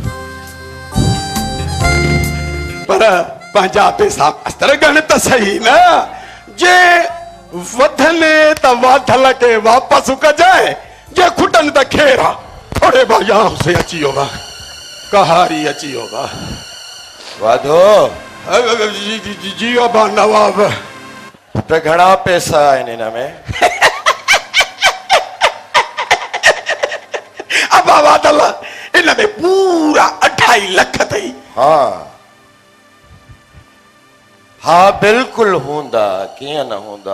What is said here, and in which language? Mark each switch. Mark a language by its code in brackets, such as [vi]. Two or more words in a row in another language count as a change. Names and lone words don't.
[sd] पर पंहिंजा पैसा मास्तर गण त सही न, जे वधनि त वाधल खे वापसि कजाए, जे खुटनि त खेर आहे। थोरे भाउ से अची वियो बा, कहारी अची वियो बा। वाधो जी बा नवाब। त घणा पैसा आहिनि हिन में? अबा वाधल इन में पूरा 28 लख अथई। हाँ हाँ बिल्कुलु हूंदा, कीअं न हूंदा।